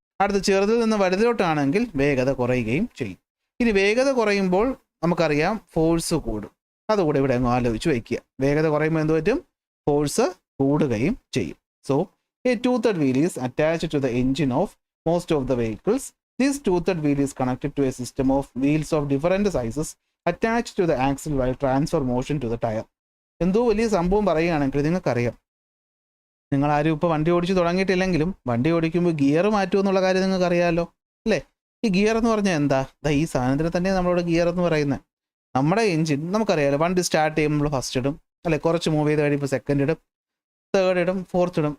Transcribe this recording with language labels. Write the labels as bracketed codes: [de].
[ml] അടുത്ത് ചെറുതിൽ നിന്ന് വലുതിലോട്ടാണെങ്കിൽ വേഗത കുറയുകയും ചെയ്യും. ഇനി വേഗത കുറയുമ്പോൾ നമുക്കറിയാം ഫോഴ്സ് കൂടും. അതുകൂടെ ഇവിടെ അങ്ങ് ആലോചിച്ച് വയ്ക്കുക. വേഗത കുറയുമ്പോൾ എന്ത് പറ്റും? ഫോഴ്സ് കൂടുകയും ചെയ്യും. [en] So a toothed wheel is attached to the engine of most of the vehicles. This toothed wheel is connected to a system of wheels of different sizes attached to the axle while transfer motion to the tire. [ml] എന്തോ വലിയ സംഭവം പറയുകയാണെങ്കിൽ നിങ്ങൾക്കറിയാം, നിങ്ങളാരും ഇപ്പോൾ വണ്ടി ഓടിച്ച് തുടങ്ങിയിട്ടില്ലെങ്കിലും വണ്ടി ഓടിക്കുമ്പോൾ ഗിയർ മാറ്റും എന്നുള്ള കാര്യം നിങ്ങൾക്കറിയാമല്ലോ അല്ലേ? ഈ ഗിയർ എന്ന് പറഞ്ഞാൽ എന്താ? ഈ സാധനത്തിന് തന്നെ നമ്മളോട് ഗിയർ എന്ന് പറയുന്നത്. നമ്മുടെ എഞ്ചിൻ നമുക്കറിയാമല്ലോ, വണ്ടി സ്റ്റാർട്ട് ചെയ്യുമ്പോൾ ഫസ്റ്റ് ഇടും അല്ലെ, കുറച്ച് മൂവ് ചെയ്ത് കഴിയുമ്പോൾ സെക്കൻഡ് ഇടും, തേർഡ് ഇടും, ഫോർത്ത് ഇടും.